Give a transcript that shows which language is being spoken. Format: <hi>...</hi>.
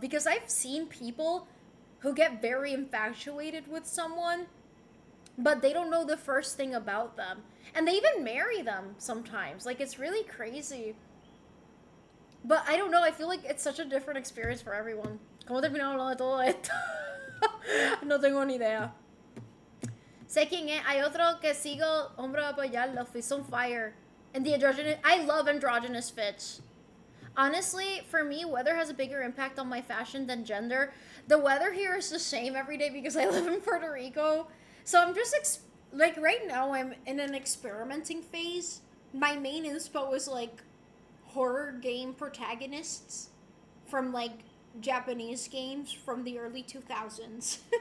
<en>Because I've seen people who get very infatuated with someone, but they don't know the first thing about them. And they even marry them sometimes. Like, it's really crazy. But I don't know, I feel like it's such a different experience for everyone.</en> <es>¿Cómo terminamos hablando de todo esto? No tengo ni idea. Sé quién es. Hay otro que sigo, hombre, a apoyarlo.</es> <en>Feast on Fire. And the androgynous. I love androgynous fits. Honestly, for me, weather has a bigger impact on my fashion than gender. The weather here is the same every day because I live in Puerto Rico. So I'm just, like, right now I'm in an experimenting phase. My main inspo was, like, horror game protagonists from, like, Japanese games from the early 2000s.</en>